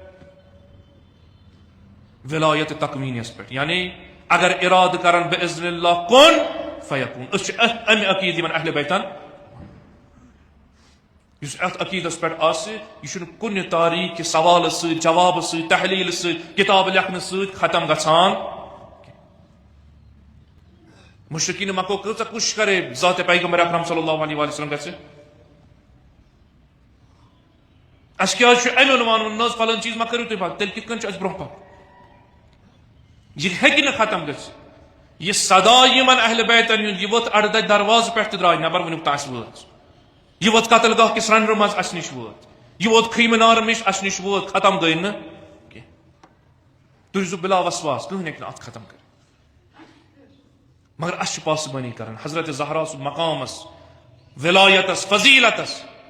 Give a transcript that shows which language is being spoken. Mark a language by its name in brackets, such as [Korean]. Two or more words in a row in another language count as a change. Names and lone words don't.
[Kashmiri] ولایت تقویٖنیس پٮ۪ٹھ یعنی اگر ارادٕ کرن [Arabic] بِاذنِ اللہ کُن فیکون [Kashmiri] أسۍ چھِ امہِ عقیٖدٕ یِمن اہلِ بیتن یُس اتھ عقیٖدس پٮ۪ٹھ آسہِ یہِ چھُنہٕ کُنہِ تاریٖخ کہِ سوالہٕ سۭتۍ جوابہٕ سۭتۍ تحلیٖلہٕ سۭتۍ کِتاب لیکھنہٕ سۭتۍ ختم گژھان مُشرقیٖنِ مکو کۭژاہ کوٗشِش کرے ذاتِ پیغمبر اکرم [Arabic] صلی اللہ علیہ وسلم [Kashmiri] گژھِ اَسہِ کیٛازِ چھُ اَمہِ عنوان ووٚن نہ حظ فلٲنۍ چیٖز ما کٔرِو تُہۍ پتہٕ تیٚلہِ کِتھ کٔنۍ چھُ اَسہِ برونٛہہ پکُن یہِ ہیٚکہِ نہٕ ختم گٔژھِتھ یہِ صدا یِمن اہلِ بیتن ہُنٛد یہِ ووت اڑدَتہِ دروازٕ پٮ۪ٹھ تہِ درٛاے نٮ۪بر وٕنیُک تام اَسہِ وٲژ یہِ ووت قتل گاہ کِس رنٛڈرٕ منٛز اَسہِ نِش وٲژ یہِ ووت خیٖمہٕ نارٕ نِش اَسہِ نِش ووت ختم گٔے نہٕ کینٛہہ تُہۍ روٗزِو بِلا وسواس کٕہٕنۍ ہیٚکہِ نہٕ اتھ ختم کٔرِتھ مگر اَسہِ چھِ پاسبٲنی کران حضرت زہرا سُنٛد مقامس ولایتس فضیلتس